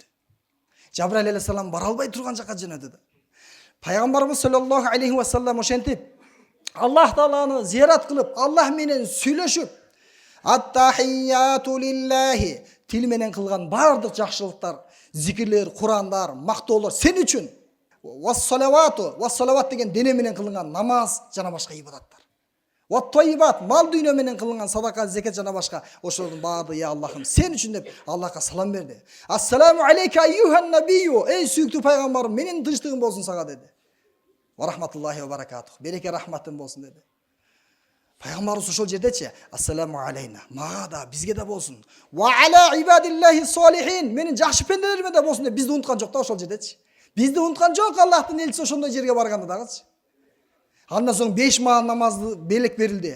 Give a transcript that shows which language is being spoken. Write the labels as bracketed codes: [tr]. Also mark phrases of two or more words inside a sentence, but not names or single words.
[ky] Жабраил алейхисалам бара албай турган жакка жөнөдү. Пайгамбарыбыз [ar] صلى الله عليه وسلم [ky] ошентип Аллах Тааланы зиярат кылып, Аллах менен сүйлөшүп, [ar] التحيات لله, [ky] тил менен кылган бардык жакшылыктар, зикирлер, Курандар, мактоолор сен үчүн. Вас-салават деген дене менен кылынган намаз жана башка ибадаттар. Ват-тайибат, мал дүйнө менен кылынган садака, зекет жана башка ошолордун баардыгы я Аллахым сен үчүн деп Аллахка салам берди. [ar] السلام عليك أيها النبي, [ky] эй сүйүктүү пайгамбарым, менин тынчтыгым болсун сага деди. [ar] ورحمة الله وبركاته, [ky] береке рахматым болсун деди. Пайгамбарыбыз ошол жердечи, [ar] السلام علينا, [ky] мага да, бизге да болсун. [ar] وعلى عباد الله الصالحين, [ky] менин жакшы пенделериме да болсун деп бизди унуткан жок да ошол жердечи. Бизди унуткан жок Аллахтын элчиси ошондой жерге барганда дагычы. Андан соң 5 маал намазды белек берилди.